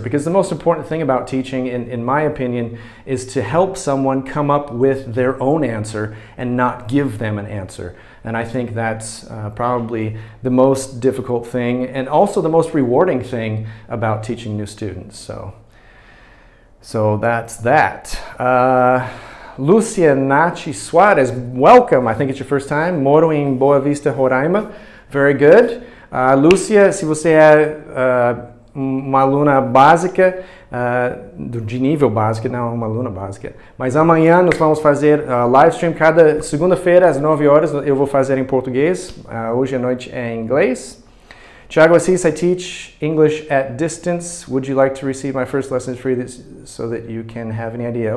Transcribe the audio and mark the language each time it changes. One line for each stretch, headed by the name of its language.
English: Because the most important thing about teaching, in my opinion, is to help someone come up with their own answer and not give them an answer. And I think that's probably the most difficult thing and also the most rewarding thing about teaching new students. So that's that. Lucia Nachi Suarez, welcome. I think it's your first time.
Portuguese: Moro em Boa Vista, Roraima.
English: Very good.
Portuguese: Lúcia, se você é uma aluna básica, de nível básico, não uma aluna básica, mas amanhã nós vamos fazer live stream cada segunda-feira às 9 horas, eu vou fazer em português, hoje à noite é em inglês.
English: Tiago Assis, I teach English at distance. Would you like to receive my first lessons free so that you can have any idea?